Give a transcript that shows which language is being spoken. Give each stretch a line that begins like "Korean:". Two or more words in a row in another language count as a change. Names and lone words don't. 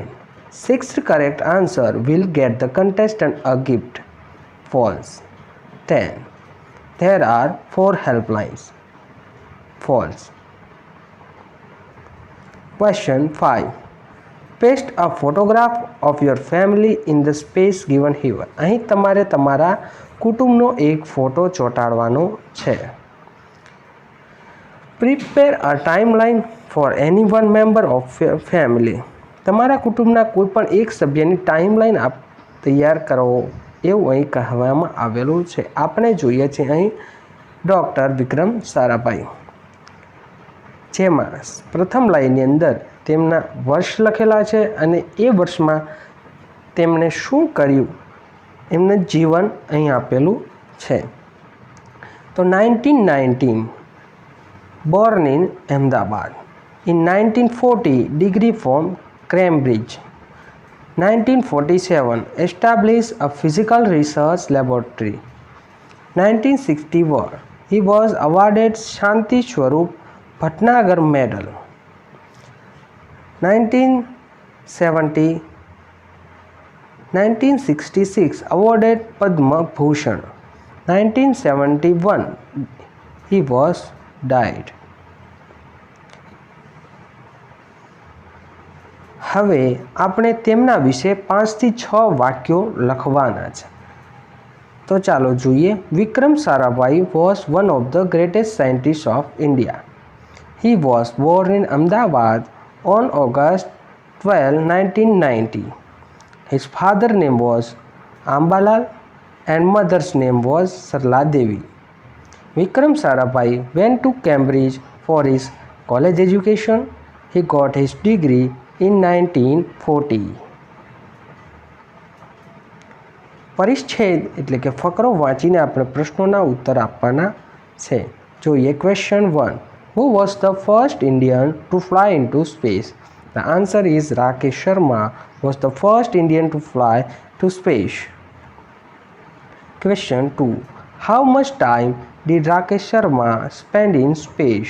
English: 6th correct answer will get the contestant a gift. False. 10. There are 4 helplines. False. Question 5. Paste a photograph of your family in the space given here.
Gujarati: અહીં તમારે તમારા કુટુંબનો એક ફોટો ચોંટાડવાનો છે.
English: Prepare a timeline for any one member of your family.
Gujarati: તમારા કુટુંબના કોઈ પણ એક સભ્યની ટાઈમલાઈન તૈયાર કરો એવું અહીં કહેવામાં આવેલું છે. આપણે જોઈએ છીએ અહીં ડૉક્ટર વિક્રમ સારાભાઈ, જેમાં પ્રથમ લાઈનની અંદર તેમના વર્ષ લખેલા છે અને એ વર્ષમાં તેમણે શું કર્યું એમનું જીવન અહીં આપેલું છે. તો
English: 1919 born in Ahmedabad. In 1940 degree from Cambridge. 1947 established a physical research laboratory. 1961 he was awarded Shanti Swarup Bhatnagar Medal. 1966 awarded Padma Bhushan. 1971 he was died.
Gujarati: હવે આપણે તેમના વિશે 5 થી 6 વાક્યો લખવાના છે. તો ચાલો જોઈએ.
English: વિક્રમ સારાભાઈ was one of the greatest scientists of India. He was born in Ahmedabad on August 12, 1990. His father's name was Ambalal and mother's name was Sarla Devi. Vikram Sarabhai went to Cambridge for his college education. He got his degree in 1940.
Gujarati: પરિચ્છેદ એટલે કે ફકરો વાંચીને આપણે પ્રશ્નોના ઉત્તર આપવાના છે. જોઈએ ક્વેશ્ચન 1.
English: Who was the first Indian to fly into space? The answer is Rakesh Sharma was the first Indian to fly to space. Question 2. How much time did Rakesh Sharma spend in space?